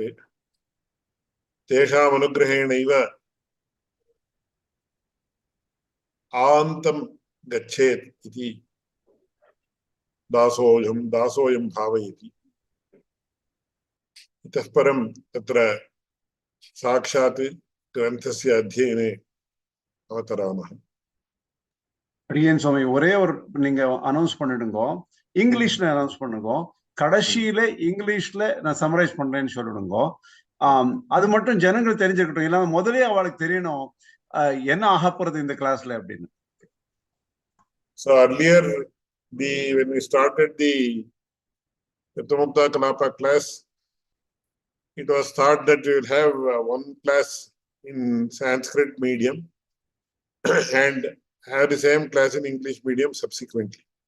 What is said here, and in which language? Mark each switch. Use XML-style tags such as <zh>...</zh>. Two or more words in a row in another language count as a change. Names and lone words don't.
<sa>तेषाम् अनुग्रहेणैव आन्तं गच्छेत् इति दासोऽयं भावयति। इतः परं तत्र साक्षात् ग्रन्थस्य अध्ययने अवतरामः।</sa> <ta>அடியேன் சுவாமி ஒரே ஒரு நீங்க அனௌன்ஸ் பண்ணிடுங்க, இங்கிலீஷ்ல அனௌன்ஸ் பண்ணுங்க, கடைசியில இங்கிலீஷ்ல நான் சம்மரைஸ் பண்றேன்னு சொல்லிடுங்க. அது மட்டும் ஜனங்கள் தெரிஞ்சுக்கட்டும், இல்ல முதலே அவளுக்கு தெரியணும் என்ன ஆக போறது இந்த கிளாஸ்ல அப்படின்னு.</ta> <en>So earlier when we started the Muktā Kalāpaḥ class, it was thought that we will have one class in Sanskrit medium and have the same class in English medium subsequently.</en>